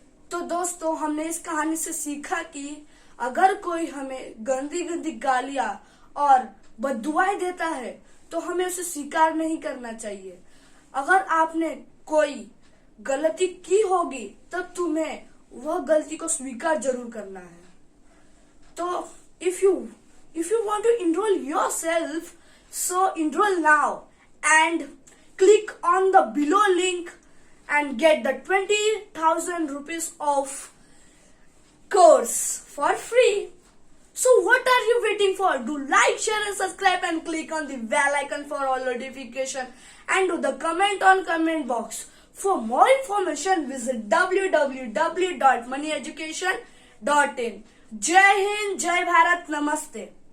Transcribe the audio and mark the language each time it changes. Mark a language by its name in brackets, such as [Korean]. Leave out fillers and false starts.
[Hindi] तो दोस्तों, हमने इस कहानी से सीखा कि अगर कोई हमें गंदी गंदी गालियां और बद्दुआएं देता है तो हमें उसे स्वीकार नहीं करना चाहिए। अगर आपने कोई गलती की होगी तब तुम्हें वह गलती को स्वीकार जरूर करना है। [English] तो if you want to enroll yourself, so enroll now and click on the below link and get the 20,000 rupees of course for free. So what are you waiting for? Do like, share and subscribe and click on the bell icon for all notification and do the comment on comment box. For more information visit www.moneyeducation.in. [Hindi] जय हिंद, जय भारत, नमस्ते।